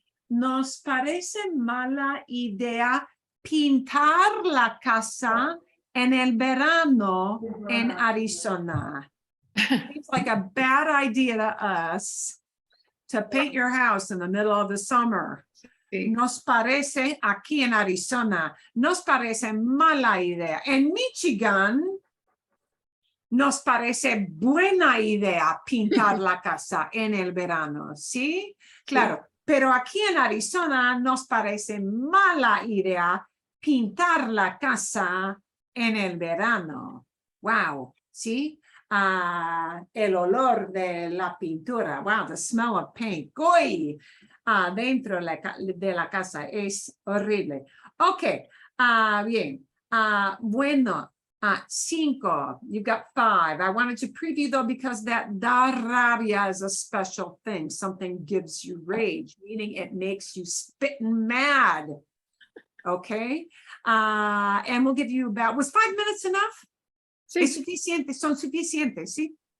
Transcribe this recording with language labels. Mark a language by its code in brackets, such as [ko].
[es] Nos parece mala idea pintar la casa en el verano en Arizona. [en] Seems like a bad idea to us to paint your house in the middle of the summer. [es] Nos parece aquí en Arizona, nos parece mala idea. En Michigan, nos parece buena idea pintar la casa en el verano, ¿sí? Claro, pero aquí en Arizona nos parece mala idea pintar la casa en el verano. Wow, ¿sí? El olor de la pintura. [en] Wow, the smell of paint. [es] ¡Goy! Dentro de la casa es horrible. Ok, bien. Bueno, 5. [en] You got 5. I wanted to preview though because that da rabia is a special thing. Something gives you rage, meaning it makes you spitting mad. Okay, and we'll give you about, was 5 minutes enough? [es] Sí. Es suficiente, son suficientes, ¿sí?